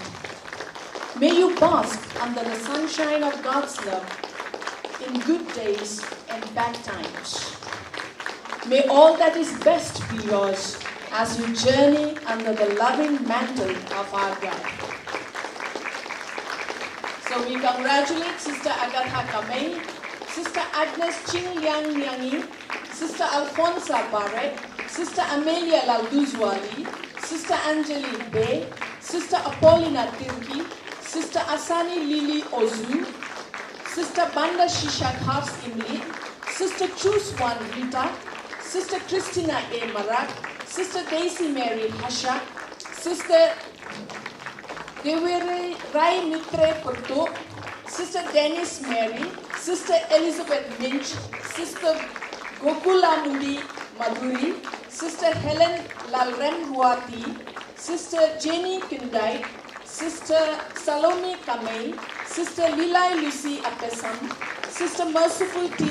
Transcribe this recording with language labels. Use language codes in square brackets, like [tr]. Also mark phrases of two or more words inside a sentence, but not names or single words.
[en] May you bask under the sunshine of God's love in good days and bad times. May all that is best be yours as you journey under the loving mantle of our God. So we congratulate Sister Agatha Kamei, Sister Agnes Ching Liang Liangi, Sister Alfonsa Barrett, Sister Amelia Lalduzwali, Sister Angelique Bay, Sister Apollina Tirki, Sister Asani Lili Ozu, Sister Banda Shisha Khafs Imli, Sister Chuswan Rita, Sister Christina A. Marak, Sister Daisy Mary Hasha, Sister Devere Rai Mitre Porto, Sister Dennis Mary, Sister Elizabeth Minch, Sister Gokula Mudi Madhuri, Sister Helen Lalren Ruati, Sister Jenny Kindai, Sister Salome Kamei, Sister Lilai Lucy Apesam, Sister Merciful T.